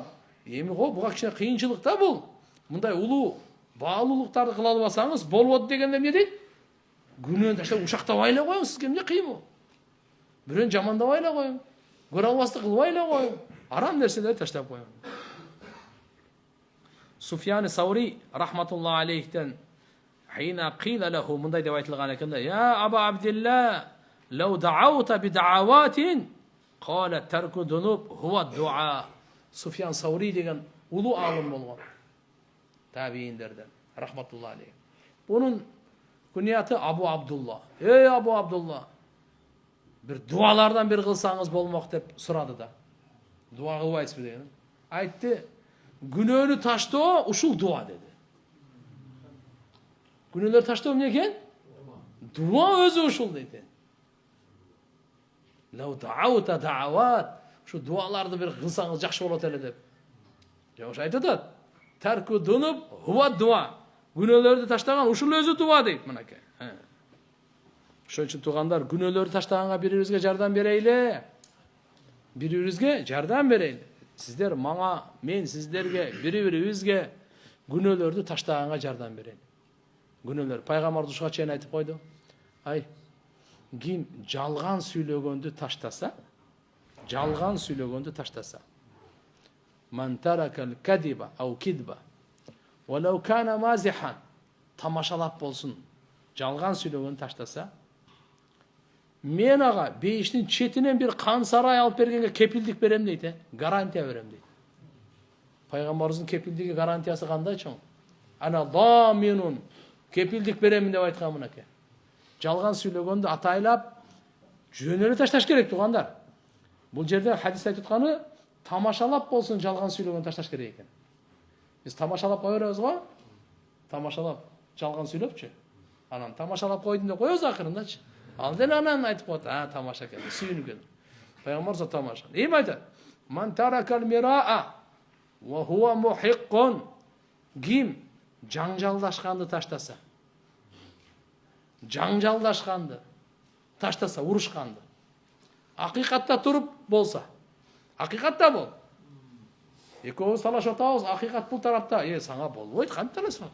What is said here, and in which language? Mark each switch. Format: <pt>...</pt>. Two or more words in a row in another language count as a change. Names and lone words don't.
<ky>Эми го буга кичине кыйынчылык да бул. Мындай улуу баалуулуктарды кыла албасаңыз болбойт дегенде эмне дейт? Күнөөнү таштап ушактабай эле коюң, сизге эмне кыйын бул? Бирөөнү жамандабай эле коюң. Көрө албастык кылбай эле коюң. Арам нерселерди таштап коюң.</ky> <ar>Суфьян Саури رحمة الله عليه حين قيل له</ar> <ky>мындай деп айтылган экен да:</ky> <ar>"يا أبا عبد الله لو دعوت بدعوة قال ترك الذنوب هو الدعاء."</ar> <ky>Суфьян Саури деген улуу алым болгон. Табииндерден</ky> <ar>رحمة الله عليه.</ar> <ky>Бунун күнияты Абу Абдулла. Эй Абу Абдулла, бир дуалардан бир кылсаңыз болмок деп сурады да. Дуа кылбайсызбы деген. Айтты, күнөөнү таштоо ушул дуа деди. Күнөөлөр таштоо эмне экен? Дуа өзү ушул дейт.</ky> <ar>لو دعوت بدعوة,</ar> <tr>şu dualarda bir kılsanız</tr> <ky>жақсы болот эле деп. Жок айтат.</ky> <ar>ترك الذنوب هو الدعاء.</ar> <ky>Күнөөлөрдү таштаган ушул өзү дуа дейт мынакей. Ошон үчүн туугандар, күнөөлөрдү таштаганга бири-бирибизге жардам берейли. Бири-бирибизге жардам берейли. Сиздер мага, мен сиздерге, бири-бирибизге күнөөлөрдү таштаганга жардам берейли. Күнөөлөр пайгамбар душка чейин айтып койду. Ай, ким жалган сүйлөгөндү таштаса, жалган сүйлөгөндү таштаса.</ky> <ar>من ترك الكذب أو الكذب ولو كان مازحا,</ar> <ky>тамашалап болсун, жалган сүйлөгөндү таштаса, мен ага бейиштин четинен бир кан сарай алып бергенге кепилдик берем дейт, гарантия берем дейт. Пайгамбарыбыздын кепилдиги гарантиясы кандай чоң?</ky> <ar>أنا ضامن,</ar> <ky>кепилдик беремин деп айткан мынакей. Жалган сүйлөгөндү атайлап жөн эле ташташ керек туугандар. Бул жерде хадис айтып атканы тамашалап болсун жалган сүйлөгөндү ташташ керек экен. Биз тамашалап кое беребиз го? Тамашалап, жалган сүйлөпчү. Анан тамашалап койдум деп коебуз акырындачы. Ал деле анан айтып коет, тамаша экен, сүйүнүк экен. Пайгамбар за тамаша. Эми айтат:</ky> <ar>"من ترك المراء وهو محق",</ar> <ky>ким жаңжалдашканды таштаса, жаңжалдашканды таштаса, урушканды, акыйкатта туруп болса, акыйкатта бол. Экөөбүз талашып атабыз, акыйкат бул тарапта, сага болбойт, кантип талашасың?</ky>